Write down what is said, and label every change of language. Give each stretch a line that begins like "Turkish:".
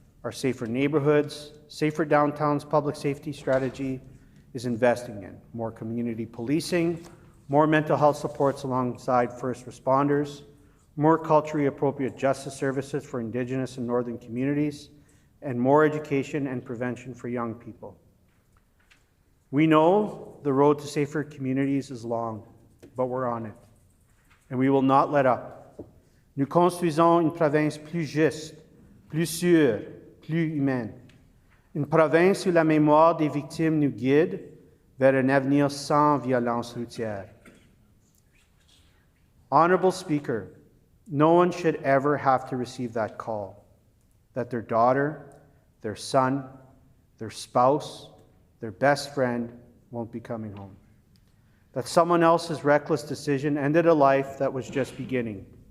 English: Our Safer Neighbourhoods, Safer Downtowns public safety strategy is investing in more community policing, more mental health supports alongside first responders, more culturally appropriate justice services for Indigenous and Northern communities, and more education and prevention for young people. We know the road to safer communities is long, but we're on it, and we will not let up.
French: Nous construisons une province plus juste, plus sûre, plus humaine. Une province où la mémoire des victimes nous guide vers un avenir sans violence routière.
English: Honorable Speaker, no one should ever have to receive that call, that their daughter, their son, their spouse, their best friend won't be coming home. That someone else's reckless decision ended a life that was just beginning.